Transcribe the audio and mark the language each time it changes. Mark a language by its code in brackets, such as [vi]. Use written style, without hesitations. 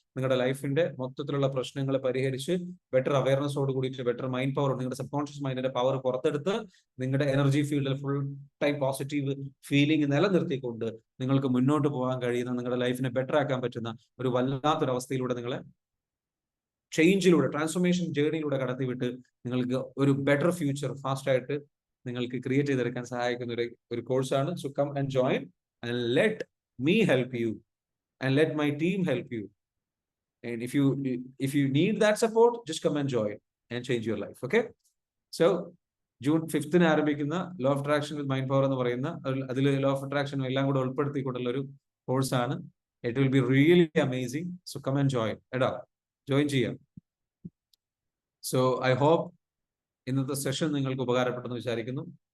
[ml] നിങ്ങളുടെ ലൈഫിന്റെ മൊത്തത്തിലുള്ള പ്രശ്നങ്ങൾ പരിഹരിച്ച് ബെറ്റർ അവയർനെസ്സോട് കൂടിയിട്ട് ബെറ്റർ മൈൻഡ് പവർ, നിങ്ങളുടെ സബ് കോൺഷ്യസ് മൈൻഡിന്റെ പവർ പുറത്തെടുത്ത് നിങ്ങളുടെ എനർജി ഫീൽഡിൽ ഫുൾ ടൈം പോസിറ്റീവ് ഫീലിംഗ് നിലനിർത്തിക്കൊണ്ട് നിങ്ങൾക്ക് മുന്നോട്ട് പോകാൻ കഴിയുന്ന, നിങ്ങളുടെ ലൈഫിനെ ബെറ്റർ ആക്കാൻ പറ്റുന്ന ഒരു വല്ലാത്തൊരു അവസ്ഥയിലൂടെ നിങ്ങളെ ചേഞ്ചിലൂടെ, ട്രാൻസ്ഫോർമേഷൻ ജേർണിയിലൂടെ കടത്തിവിട്ട് നിങ്ങൾക്ക് ഒരു ബെറ്റർ ഫ്യൂച്ചർ ഫാസ്റ്റ് ആയിട്ട് നിങ്ങൾക്ക് ക്രിയേറ്റ് ചെയ്തെടുക്കാൻ സഹായിക്കുന്ന ഒരു കോഴ്സാണ്. [en] So come and join and let me help you and let my team help you. And if you need that support, just come and join and change your life. [ml] Okay, so June 5th-ന് ആരംഭിക്കുന്ന law of attraction with mind power എന്ന് പറയുന്ന അതിൽ law of attraction എല്ലാം കൂടെ ഉൾപ്പെടുത്തിക്കൊണ്ടുള്ള ഒരു കോഴ്സാണ്. [en] It will be really amazing. So come and join ചെയ്യാം. [ml] So I hope ഇന്നത്തെ സെഷൻ നിങ്ങൾക്ക് ഉപകാരപ്പെട്ടെന്ന് വിചാരിക്കുന്നു.